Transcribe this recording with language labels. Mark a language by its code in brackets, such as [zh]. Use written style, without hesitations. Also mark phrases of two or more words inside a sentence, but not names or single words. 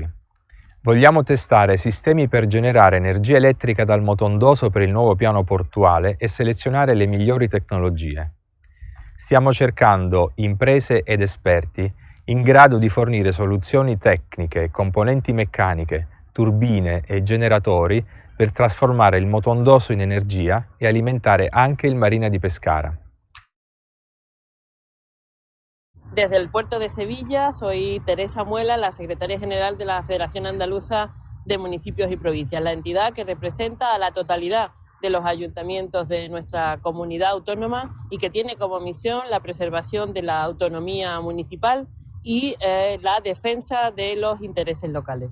[it] Vogliamo testare sistemi per generare energia elettrica dal motondoso per il nuovo piano portuale e selezionare le migliori tecnologie. Stiamo cercando imprese ed esperti in grado di fornire soluzioni tecniche, componenti meccaniche, turbine e generatori per trasformare il motondoso in energia e alimentare anche il Marina di Pescara. [es] Desde el puerto de Sevilla, soy Teresa Muela, la secretaria general de la Federación Andaluza de Municipios y Provincias, la entidad que representa a la totalidad de los ayuntamientos de nuestra comunidad autónoma y que tiene como misión la preservación de la autonomía municipal y la defensa de los intereses locales.